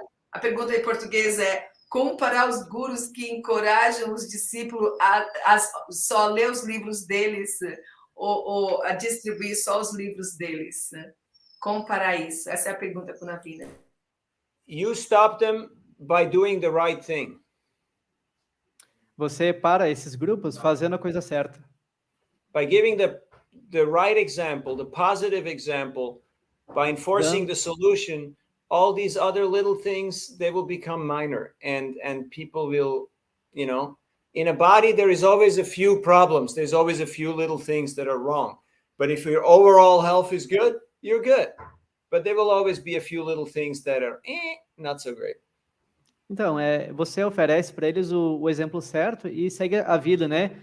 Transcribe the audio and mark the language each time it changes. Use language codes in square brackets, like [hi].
[pt] A pergunta em português é: como parar os gurus que encorajam os discípulos a só ler os livros deles ou a distribuir só os livros deles? Como parar isso? Essa é a pergunta para o Navina. [en] You stop them by doing the right thing. [pt] Você para esses grupos fazendo a coisa certa. [en] By giving the right example, the positive example, by enforcing the solution, all these other little things, they will become minor and people will, in a body, there is always a few problems. There's always a few little things that are wrong. But if your overall health is good, you're good. But there will always be a few little things that are not so great. [pt] Então, você oferece para eles o exemplo certo e segue a vida, né?